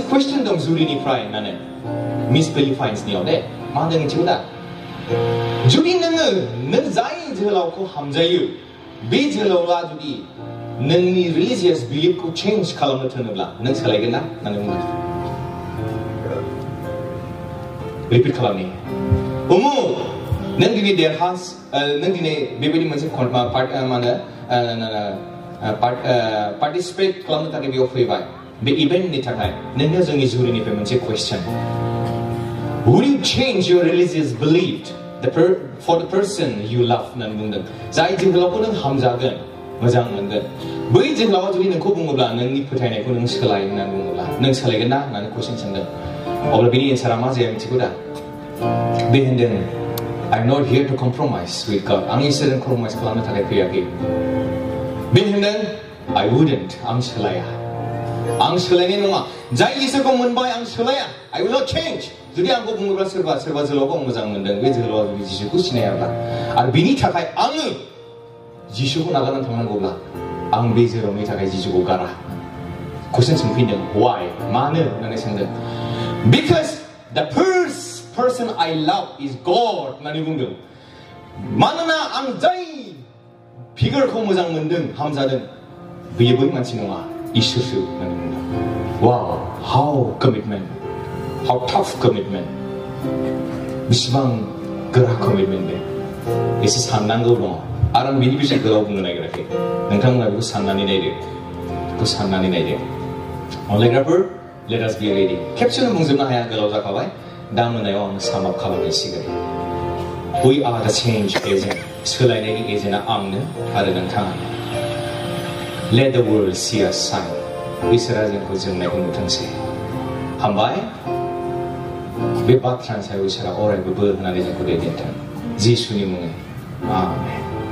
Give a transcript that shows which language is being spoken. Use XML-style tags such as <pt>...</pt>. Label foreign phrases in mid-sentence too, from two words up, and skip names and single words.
<brx>कुइसन दं जुरिनिफ्राय होननानै मिस फिलिपाइन्सनियाव दे मा होनदों मिथिगौ दा जुदि नों जाय जोहोलावखौ हामजायो बे जोहोलावआ जुदि नोंनि</brx> <en>religious belief</en> <brx>चेन्ज खालामनो थोनोब्ला नों सोलायगोन ना होननानै बुंदों रिपिट खालामनि उमुक नों दिनै नों दिनै बेबायदि मोनसे पार्टिसिपेट खालामनो थाखाय बेयाव फैबाय बे इभेन्टनि थाखाय नोंनियाव जोंनि जुरिनिफ्राय मोनसे कुइसन</brx> <en>will you change your religious belief for the person you love</en> <brx>होननानै बुंदों जाय जोहोलावखौ नों हामजागोन मोजां मोनगोन बै जोहोलावा जुदि नोंखौ बुङोब्ला नोंनि फोथायनायखौ नों सोलाय होननानै बुङोब्ला नों सोलायगोन ना होननानै कुइसन सोंदों अब्ला बेनि एन्सारा मा जाया मिथिगौ दा बे होनदों</brx> <en>I'm not here to compromise with God.</en> <brx>आं इसोरजों compromise खालामनो थाखाय फैयाखै बे होनदों</brx> <en>I wouldn't</en> <brx>आं सोलाया आं सोलायनाय नङा जाय इसोरखौ मोनबाय आं सोलाया</brx> <en>I will not change</en> <brx>जुदि आंखौ बुङोब्ला सोरबा जोहोलावखौ आं मोजां मोनदों बे जोहोलावा जुदि जिसुखौ सिनायाब्ला आरो बेनि थाखाय आङो जिसुखौ नागारनानै थांनांगौब्ला आं बे जोहोलावनि थाखाय जिसुखौ गारा कुइसन सोंफिनदों why मानो होननानै सोंदों</brx> <en>because the first person I love is God</en> <brx>होननानै बुंदों मानोना आं जाय फिगारखौ मोजां मोनदों हामजादों बेयो बै मानसि नङा इसोरसो होननानै बुंदों</brx> <en>wow how commitment how tough commitment</en> <brx>बेसेबां गोरा commitment बे एसे साननांगौ दङ आरो आं बेनि बिषय गोलाव बुंनो नागिराखै नोंथांमोना बेखौ साननानै नायदो अनलायग्राफोर</brx> <en>let us be ready</en> <brx>खेबसेनो बुंजोबनो हाया गोलाव जाखाबाय दा मोनायाव आं</brx> <en>sum up</en> <brx>खालामनांसिगोन</brx> <en>we are the change agent</en> <brx>सोलायनायनि एजेन्टआ आंनो आरो नोंथाङा</brx> <en>let the world see us shine</en> <brx>इसोरा जोंखौ जोंनायखौ नुथोंसै हामबाय बे बाथ्रानि सायाव इसोरा अरायबो बोर होनानै जोंखौ दैदेनथों जिसुनि मुङै आमेन</brx>